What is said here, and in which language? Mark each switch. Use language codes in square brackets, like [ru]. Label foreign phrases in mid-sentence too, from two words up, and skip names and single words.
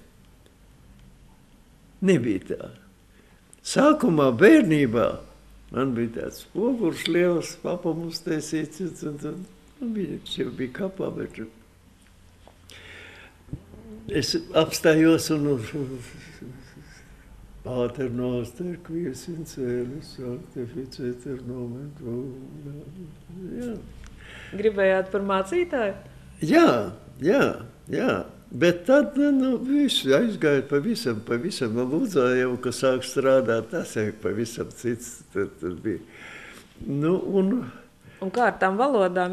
[lv] Nebija tā. Sākumā bērnībā man bija tāds spogulis liels, papa mums taisīts, un viņš jau bija kapā, bet es apstājos un [la] Pater noster, qui es in celis, sanctificēter nomen tuum. [lv] Jā. Gribējāt par mācītāju? Jā. Bet tad viss aizgāja pavisam. Lūdzā jau, ka sāk strādāt, tas jau pavisam cits. Tad bija. Un kā ar tām valodām?